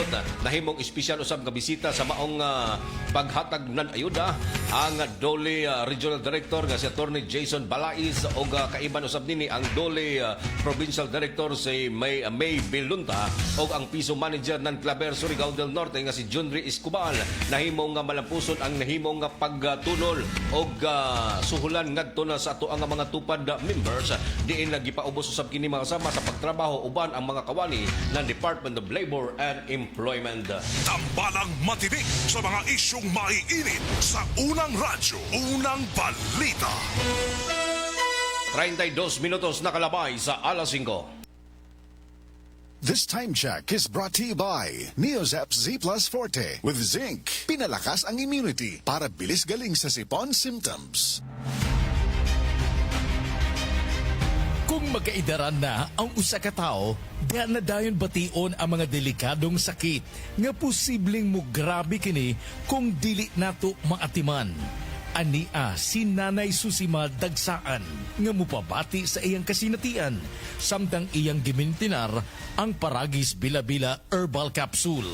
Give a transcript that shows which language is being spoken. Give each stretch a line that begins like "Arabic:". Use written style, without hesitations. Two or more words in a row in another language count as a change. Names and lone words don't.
Cebuano: Nahimong espesyal usab nga bisita sa maong paghatag ng ayuda ang DOLE Regional Director nga si Attorney Jason Balais o kaiban usab nini ang DOLE Provincial Director si May Belunta o ang Piso Manager ng Claver, Surigao del Norte nga si Junri Escobar. Nahimong nga malampuson ang nahimong nga pagtunol o suhulan ngadto na sa ato ang mga tupad members diin nagipaubos usab kini mga kasama sa pagtrabaho uban ang mga kawani ng Department of Labor and Employment.
Filipino: Tambalang matinik sa mga isyong maiinit sa unang radyo, unang balita.
Cebuano: 32 minutos nakalabay sa alas 5.
English: This time check is brought to you by Neozep Z Plus Forte with zinc.
Filipino: Pinalakas ang immunity para bilis galing sa sipon symptoms.
Cebuano: Kung magkaidaran na ang usa ka tawo, diyan na dayon bation ang mga delikadong sakit nga posibleng mo grabe kini kung dili nato maatiman. Ania si Nanay Susima Dagsaan nga mupabati sa iyang kasinatian samtang iyang gimintinar ang Paragis Bila-Bila Herbal Capsule.